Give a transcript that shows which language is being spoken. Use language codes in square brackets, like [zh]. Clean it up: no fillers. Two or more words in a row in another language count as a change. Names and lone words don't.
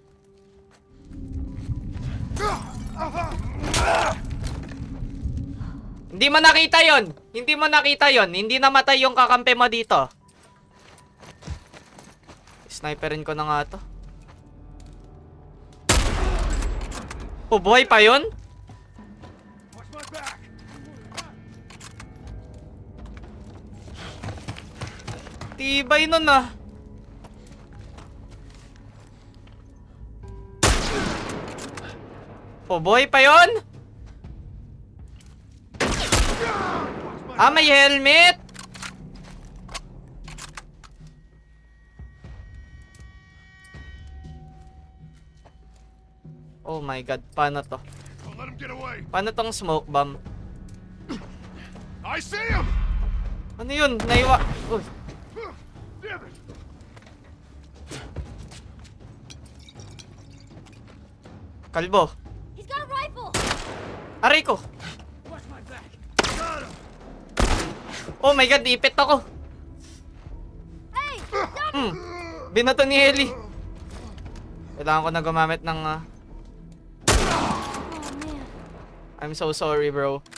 [tl] Hindi mo nakita yon. Hindi mo nakita yon. Hindi namatay yung kakampi mo dito. Sniperin ko na nga to. Oh, buhay pa yun? [en] Watch my back! [tl] Tibay nun ah. Oh, buhay pa yun? Ah, may helmet? [en] Oh my god, [tl] paano to? [en] Don't let him get away! [tl] Paano tong [en] smoke bomb? I see him! [tl] Ano yun? Naiwa... Uy, [en] Damn it! [tl] kalbo. [en] He's got a rifle! [tl] Aray ko. [en] Oh my god, [tl] ipit ako. [en] Hey! [tl] Binato ni Ellie. Kailangan ko na gumamit ng... [en] Oh, man. I'm so sorry, bro.